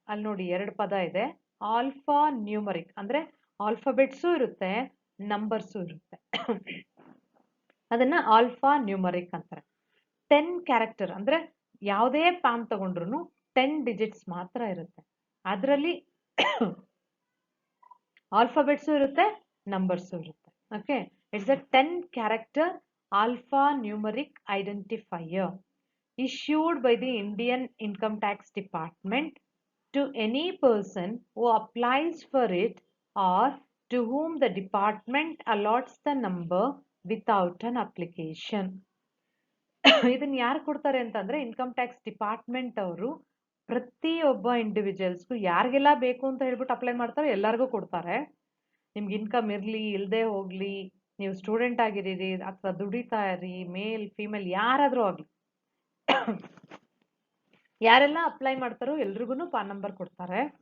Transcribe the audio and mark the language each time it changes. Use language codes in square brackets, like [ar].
[kn] ಅಲ್ಲಿ ನೋಡಿ ಎರಡು ಪದ ಇದೆ, alphanumeric ಅಂದ್ರೆ ಆಲ್ಫಾಬೆಟ್ಸು ಇರುತ್ತೆ, ನಂಬರ್ಸು ಇರುತ್ತೆ. ಅದನ್ನ ಆಲ್ಫಾ ನ್ಯೂಮರಿಕ್ ಅಂತಾರೆ. 10 ಕ್ಯಾರೆಕ್ಟರ್ ಅಂದ್ರೆ ಯಾವುದೇ ಪಾನ್ ತಗೊಂಡ್ರು 10 ಡಿಜಿಟ್ಸ್ ಮಾತ್ರ ಇರುತ್ತೆ. ಅದರಲ್ಲಿ ಆಲ್ಫಾಬೆಟ್ಸು ಇರುತ್ತೆ, ನಂಬರ್ಸು ಇರುತ್ತೆ. [en] Okay, it's a 10 character alphanumeric identifier issued by the Indian Income Tax Department to any person who applies for it or to whom the department allots the number without an application. [kn] ಇದನ್ನ ಯಾರು ಕೊಡ್ತಾರೆ ಅಂತಂದ್ರೆ income tax department ಅವರು ಪ್ರತಿಯೊಬ್ಬ ಇಂಡಿವಿಜುವಲ್ಸ್ಗೂ ಯಾರಿಗೆಲ್ಲ ಬೇಕು ಅಂತ ಹೇಳ್ಬಿಟ್ಟು ಅಪ್ಲೈ ಮಾಡ್ತಾರೆ ಎಲ್ಲರಿಗೂ ಕೊಡ್ತಾರೆ. ನಿಮ್ಗೆ ಇನ್ಕಮ್ ಇರ್ಲಿ ಇಲ್ಲದೆ ಹೋಗ್ಲಿ, ನೀವು ಸ್ಟೂಡೆಂಟ್ ಆಗಿರೀರಿ ಅಥವಾ ದುಡಿತಾ ಇರಿ, ಮೇಲ್ ಫಿಮೇಲ್ ಯಾರಾದ್ರೂ ಆಗ್ಲಿ, ಯಾರೆಲ್ಲ ಅಪ್ಲೈ ಮಾಡ್ತಾರೋ ಎಲ್ರಿಗೂ ಪಾನ್ ನಂಬರ್ ಕೊಡ್ತಾರೆ.